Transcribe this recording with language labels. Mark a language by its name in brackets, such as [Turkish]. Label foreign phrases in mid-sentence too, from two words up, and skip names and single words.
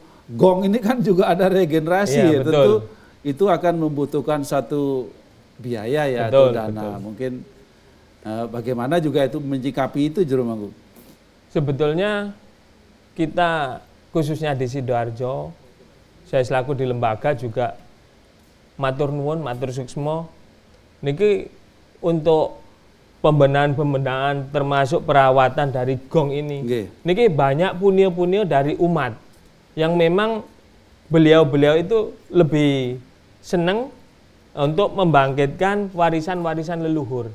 [Indonesian] Gong ini kan juga ada regenerasi. Ya, tentu itu akan membutuhkan satu biaya ya, atau dana. Betul. Mungkin bagaimana juga itu menyikapi itu Jerumangku? Sebetulnya kita khususnya di Sidoarjo, saya selaku di lembaga juga [Javanese] matur nuwun, [Balinese] matur suksmo niki [Indonesian] untuk pembenahan termasuk perawatan dari gong ini. Niki banyak punya dari umat yang memang beliau-beliau itu lebih senang untuk membangkitkan warisan-warisan leluhur.